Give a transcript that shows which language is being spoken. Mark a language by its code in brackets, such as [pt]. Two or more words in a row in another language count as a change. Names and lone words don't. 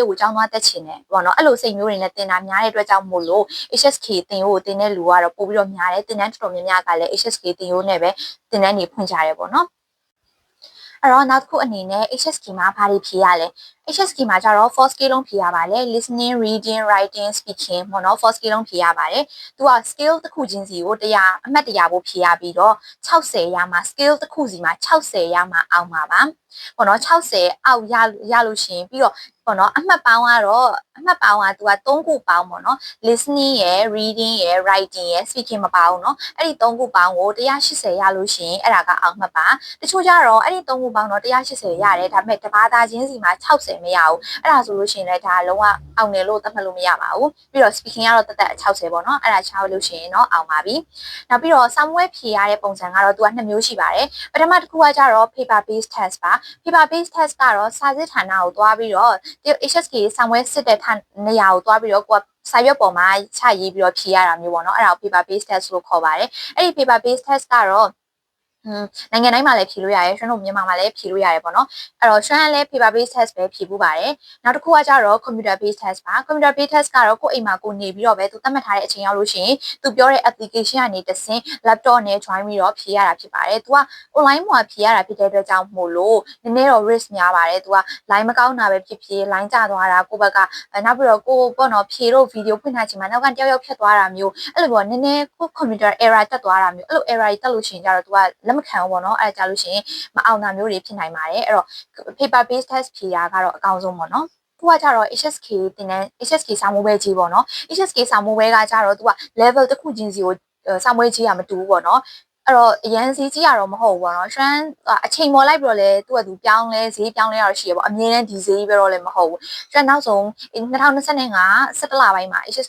[my] တ်ကိုကျောင်းသွားတက်ချင်တယ်ပေါ့နော်အဲ့လိုစိတ်မျိုးတွေနဲ့တင်တာများတဲ့အတွက်ကြောင့်မို့လို့ HSK တင်ရိုးကိုတင်တဲ့လူကတော့ပို့ပြီးတော့များတယ်တင်တန်းတော်တော်များများကလည်း HSK တင်ရိုးနဲ့ပဲတင်တန်းနေဖွင့်ကြတယ်ပေါ့နော်အဲ့တော့နောက်တစ်ခုအနေနဲ့ HSK မှာ ဘာတွေဖြေရလဲ HSK မှာကျတော့ 4 skill လုံးဖြေရပါတယ် [en] listening reading writing speaking [my] ပေါ့နော်4 skill လုံးဖြေရပါတယ်သူက skill တစ်ခုချင်းစီကို100အမှတ်100ဖို့ဖြေရပြီးတော့60 ရမှာ skill တစ်ခုစီမှာ60ရမှာအောင်ပါပေါ့နော်60အောက်ရလို့ရှိရင်ပြီးတော့ပေါ့နော်အမှတ်ပေါင်းကတော့သူက 3ခုပေါင်းပေါ့နော် listening ရယ် reading ရယ် writing ရယ် speaking မပါဘူးเนาะအဲ့ဒီ3ခုပေါင်းကို180ရလို့ရှိရင်အဲ့ဒါကအောင်မှတ်ပါတချို့ကြတော့အဲ့ဒီ3ခုပေါင်းတော့180ရတယ်ဒါပေမဲ့တဘာသာချင်းစီမှာ60မရဘူးအဲ့ဒါဆိုလို့ရှိရင်လည်းဒါလုံးဝအောင်တယ်လို့သတ်မှတ်လို့မရပါဘူးပြီးတော့ speaking ကတော့တက်60ပေါ့နော်အဲ့ဒါချောက်လို့ရှိရင်တော့အောင်ပါပြီနောက်ပြီးတော့ somewhere ဖြေရတဲ့ပုံစံကတော့သူက2မျိုးရှိပါတယ်ပထမတစ်ခုကကြတော့ [en] paper based test [my] ပါ [en] paper based test [my] ကတော့စာစစ်ဌာနကိုသွားပြီးတော့ HSK စာမွေးစစ်တဲ့နေရာကိုသွားပြီးတော့ကိုကစာရွက်ပေါ်မှာချရေးပြီးတော့ဖြေရတာမျိုးပေါ့နော်အဲ့ဒါကို [en] paper based test [my] လို့ခေါ်ပါတယ်အဲ့ဒီ [en] paper based test [my] ကတော့နိုင်ငံတိုင်းမှာလည်းဖြေလို့ရတယ်ကျွန် တော်မြန်မာမှာလည်းဖြေလို့ရတယ်ပေါ့နော်အဲ့တော့ကျွန်တော်လည်း [en] paper based test [my] ပဲဖြေဖို့ပါတယ်နောက်တစ်ခုကကြတော့ [en] computer based test [my] ပါ [en] computer based test [my] ကတော့ကိုယ့်အိမ်မှာကိုနေပြီးတော့ပဲသူသတ်မှတ်ထား တဲ့အချိန်ရောက်လို့ရှိရင်သူပြောတဲ့ application ကနေတဆင့် laptop နဲ့ join ပြီးတော့ဖြေရတာဖြစ်ပါတယ်သူက online မှာဖြေရတာဖြစ်တဲ့အတွက်ကြောင့်မို့လို့နည်းနည်းတော့ risk များပါတယ်သူက line မကောင်းတာပဲဖြစ်ဖြစ် line ကျသွားတာကိုယ့်ဘက်ကနောက်ပြီးတော့ကိုပေါ့နော်ဖြေတော့ video ဖွင့်ထားချိန်မှာနောက်ကတယောက်ဖြတ်သွားတာမျိုးအဲ့လိုပေါ့နည်းနည်းကို [en] computer error [my] တက်သွားတာမျိုးအဲ့လို error တက်လို့ရှိရင်ကြတော့သူကလက်မခံဘူးပေါ့နော်အဲ့ဒါကြလို့ရှိရင်မအောင်တာမျိုးတွေဖြစ်နိုင်ပါတယ်အဲ့တော့ [en] paper based test [my] ဖြေတာကတော့အကောင်းဆုံးပေါ့နော်သူကကြတော့ HSK တင်တဲ့ HSK စာမိုးပွဲကြီးပေါ့နော် HSK စာမိုးပွဲကကြတော့သူက level တစ်ခုချင်းစီကိုစာမိုးကြီးကမတူဘူးပေါ့နော်အဲ့တော့အရန်စီကြီးရတော့မဟုတ်ဘူးပေါ့နော်ရှမ်းအချိန် ပေါ်လိုက်ပြီးတော့လဲသူကသူပြောင်းလဲဈေးပြောင်းလဲရတော့ရှိရပေါ့အမြဲတမ်းဒီဈေးပဲတော့လည်းမဟုတ်ဘူးရှမ်းနောက်ဆုံး2025 17လပိုင်းမှာ HSK